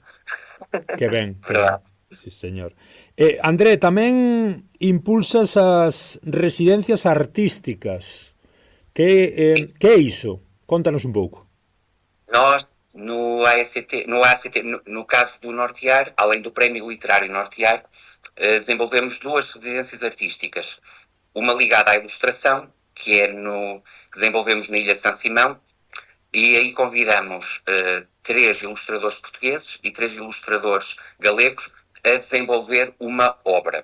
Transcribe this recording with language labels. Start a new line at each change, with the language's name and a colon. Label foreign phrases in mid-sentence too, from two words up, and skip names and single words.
Galician: Que ben.
Spanish: Sí, señor.
Galician: André, tamén impulsas as residencias artísticas. Que é iso? Contanos un pouco.
Portuguese: Nós, no caso do Nortear, além do Prémio Literário Nortear, desenvolvemos 2 residências artísticas. Uma ligada à ilustração, que desenvolvemos na Ilha de São Simão, e aí convidamos 3 ilustradores portugueses e 3 ilustradores galegos a desenvolver uma obra.